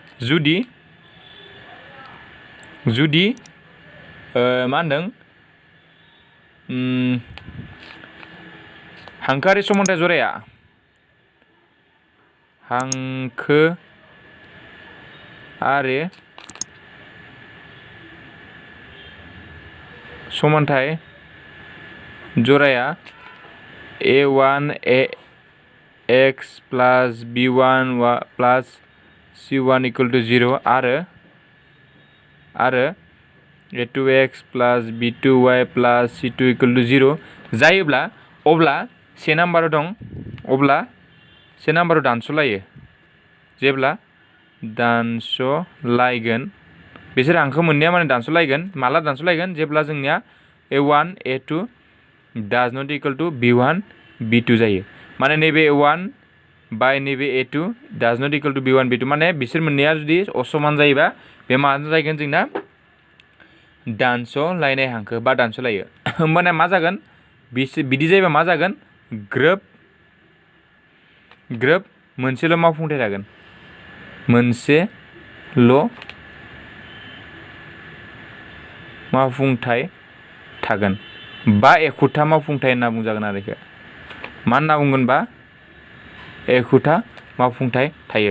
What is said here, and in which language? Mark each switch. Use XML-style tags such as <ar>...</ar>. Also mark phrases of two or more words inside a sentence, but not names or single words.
<brx>जुदि मा होनदों हांखोआरि समानथाय जराया हांखोआरि समानथाय जराया</brx> <en>a1 x plus b1 plus c1 equal to 0 आरो a2x plus b2y plus c2 equal to 0</en> <brx>जायोब्ला अब्ला 1 नाम्बाराव दं अब्ला 1 नाम्बाराव दानस'लायो जेब्ला दानस'लायगोन बिसोर हांखो मोननैया माने दानस'लायगोन माला दानस'लायगोन जेब्ला जोंनिया</brx> <en>a1 a2 does not equal to b1 b2</en> <brx>जायो माने नैबे a1 बाय नैबे</brx> <en>a2 does not equal to b1 b2</en> <brx>माने बिसोर मोननैया जुदि असमान जायोबा बे मा जागोन जोंना दानस'लायनाय हांखो बा दानस'लायो होमबाना मा जागोन बिदि जायोबा मा जागोन ग्रोब मोनसेल' मावफुंथाय थागोन मोनसेल' मावफुंथाय थागोन बा एखुथा मावफुंथाय होनना बुंजागोन आरो बेखौ मा होनना बुंगोन बा एखुथा मावफुंथाय थायो।</brx>